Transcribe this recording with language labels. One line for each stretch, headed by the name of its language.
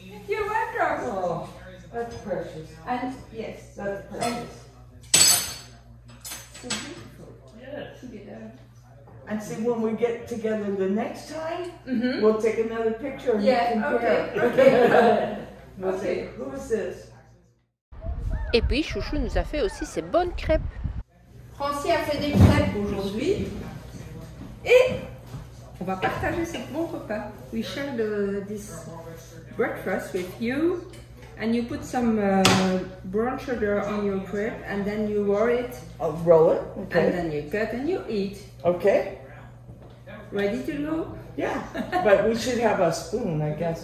English: You're welcome. Oh, that's precious. And yes, That's precious. so beautiful. Yes. Together. And see, when we get together the next time, Mhm. we'll take another picture and Yeah, compare. okay. We'll Okay. say, who is this?
French: Et puis, Chouchou nous a fait aussi ses bonnes crêpes. Francie a fait des crêpes aujourd'hui et on va partager ce bon repas.
English: We share this breakfast with you and you put some brown sugar on your crepe and then you roll it I'll roll it. and Okay. then you cut and you eat. Okay. Ready to go? Yeah. But we should have a spoon, I guess.